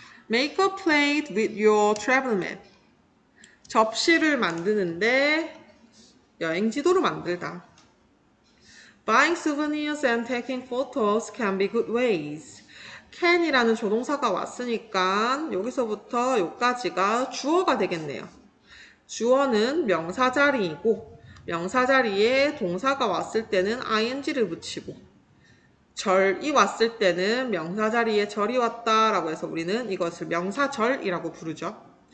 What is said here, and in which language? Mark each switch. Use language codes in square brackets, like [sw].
[en] Make a plate with your travel map. [ko] 접시를 만드는데 여행 지도를 만들다. [en] Buying souvenirs and taking photos can be good ways. [ko] can이라는 조동사가 왔으니까 여기서부터 여기까지가 주어가 되겠네요. 주어는 명사 자리이고 명사 자리에 동사가 왔을 때는 ing를 붙이고 절이 왔을 때는 명사 자리에 절이 왔다라고 해서 우리는 이것을 명사절이라고 부르죠.